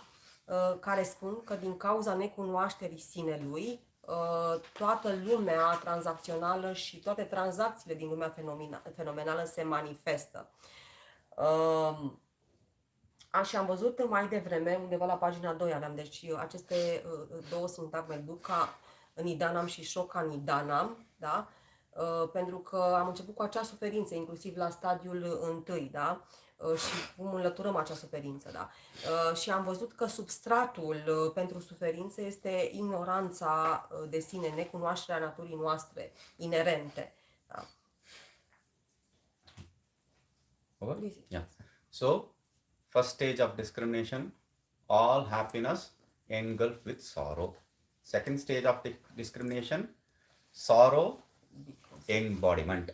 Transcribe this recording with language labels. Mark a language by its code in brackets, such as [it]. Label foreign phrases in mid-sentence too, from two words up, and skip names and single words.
[ro] Care spun că din cauza necunoașterii sinelui, toată lumea tranzacțională și toate tranzacțiile din lumea fenomenală se manifestă. Și am văzut mai devreme, undeva la pagina 2 aveam, deci aceste două sintagme, [sa] duca nidanam [ro] și [sa] shoka nidanam, [ro] da? Pentru că am început cu acea suferință, inclusiv la stadiul întâi, da? Și cum înlăturăm acea suferință, da? Și am văzut că substratul pentru suferință este ignoranța de sine, necunoașterea naturii noastre, inerente, da? [en] Over? This is- Yeah. So, first stage of discrimination, all happiness engulfed with sorrow. Second stage of discrimination, sorrow embodiment.